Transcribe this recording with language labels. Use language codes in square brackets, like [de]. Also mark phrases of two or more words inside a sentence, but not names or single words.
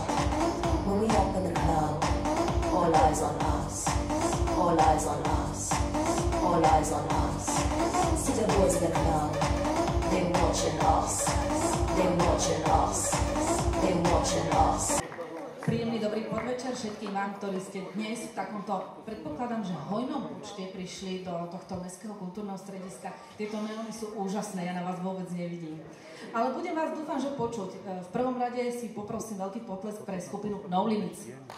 [en] When we open the club, all eyes on us. All eyes on us. All eyes on us. See the boys in the club. They're watching us. They're watching us. They're watching us. [sk] Príjemný dobrý podvečer všetkým vám, ktorí ste dnes v takomto, predpokladám, že hojnom počte prišli do tohto mestského kultúrneho strediska. Tieto neóny sú úžasné, ja na vás vôbec nevidím. Ale budem vás, dúfam, že počuť. V prvom rade si poprosím veľký potlesk pre skupinu No Limits.